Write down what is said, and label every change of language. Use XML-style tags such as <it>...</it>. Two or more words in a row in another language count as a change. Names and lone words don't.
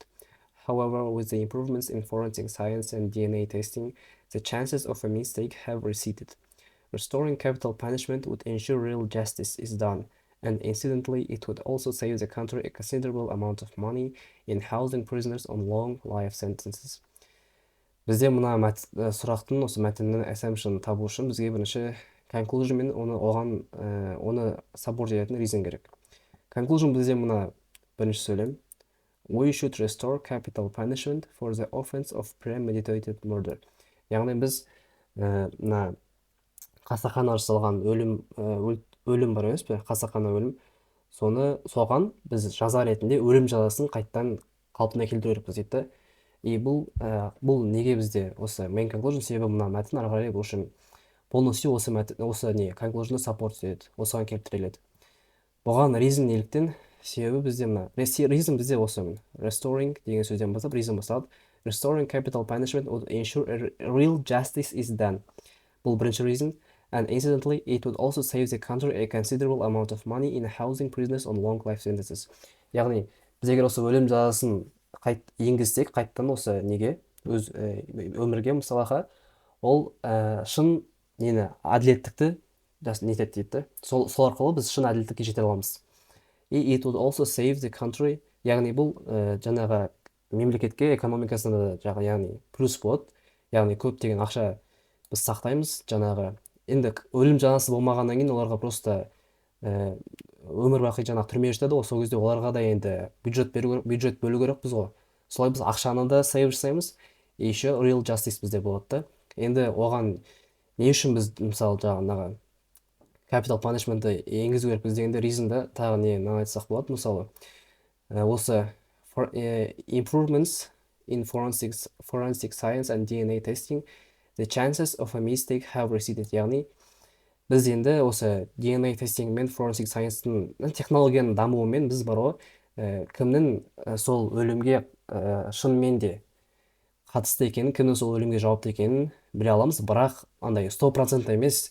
<en>However, with the improvements in forensic science and DNA testing, the chances of a mistake have receded. Restoring capital punishment would ensure real justice is done, and incidentally it would also save the country a considerable amount of money in housing prisoners on long life sentences.</en> <kk>Бізде мына сұрақтың осы мәтіннің assumption табу үшін бізге бірінші conclusion мен оны support ететін reason керек. Conclusion бізде мына бірінші сөйлем.</kk> <en>We should restore capital punishment for the offense of premeditated murder.</en> <kk>Яғни біз мына қасақана жасалған өлім бар емес пе? Қасақана өлім. Соған біз жаза ретінде өлім жазасын қайттан қалпына келтіру керекпіз дейді. И бұл неге бізде осы</kk> <en>main conclusion,</en> <kk>себебі мына мәтін ары қарай бұл үшін полностью осы conclusion'ды support етеді, осыған келтіріледі. Бұған reason неліктен? Себебі бізде мына reason бізде осы restoring деген сөзден бастап reason басталады.</kk> <en>Restoring capital punishment would ensure a real justice is done.</en> <kk>Бұл бірінші reason.</kk> <en>And incidentally, it would also save the country a considerable amount of money in housing prisoners on long life sentences.</en> <kk>Яғни біз егер осы өлім жазасын енгізсек, қайттан осы неге өз өмірге мысалға, ол шын әділеттікті нетеді дейді. Сол арқылы біз шын әділеттікке жете аламыз.</kk> <en>It would also save the country,</en> <kk>яғни бұл жаңағы мемлекетке экономикасында яғни плюс болады. Яғни көптеген ақша біз сақтаймыз. Жаңағы енді өлім жазасы болмағаннан кейін оларға просто өмір бақи жаңағы түрмеге жатады ғой. Сол кезде оларға да енді бюджет бөлу керекпіз ғой. Солай біз ақшаны да save жасаймыз. Еще</kk> <en>real justice</en> <kk>бізде болады. Енді оған не үшін біз мысалы жаңағы</kk> <en>capital punishment-</en> <kk>ты енгізу керекпіз дегенде reason-да тағы нені айтсақ болады. Мысалы осы</kk> <en>improvements in forensic science and DNA testing, the chances of a mistake have receded.</en> <kk>Яғни біз енді осы</kk> <en>DNA testing</en> <kk>мен</kk> <en>forensic science-</en> <kk>тың технологияның дамуымен біз бар ғой, кімнің сол өлімге шынымен де қатысты екенін, кімнің сол өлімге жауапты екенін біле аламыз, бірақ андай 100% емес.</kk>